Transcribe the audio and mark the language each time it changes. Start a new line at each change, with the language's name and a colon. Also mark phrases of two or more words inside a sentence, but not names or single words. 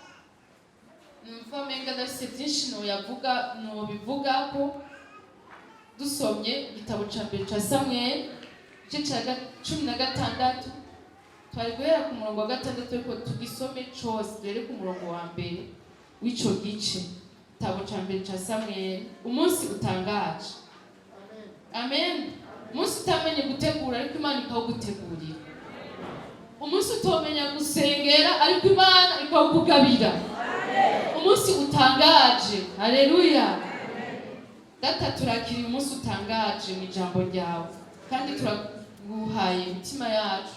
Rundi: Numva menga ndafise byinshi nobivuga ko dusomye igitabo ca mbere ca Samuel igice ca 16 twari guhera ku murongo wa 6 ariko tugisome cose rero ku murongo wa mbere w'ico gice igitabo ca mbere ca Samuel. Umunsi utangaje. Amen. Umunsi utamenye gutegura ariko Imana ikawugutegurira. Umunsi utomenya gusengera ariko Imana ikawukugabira. Umunsi utangaje. Haleluya. Data turakiriye umunsi utangaje mu ijambo ryawe kandi turaguhaye imitima yacu.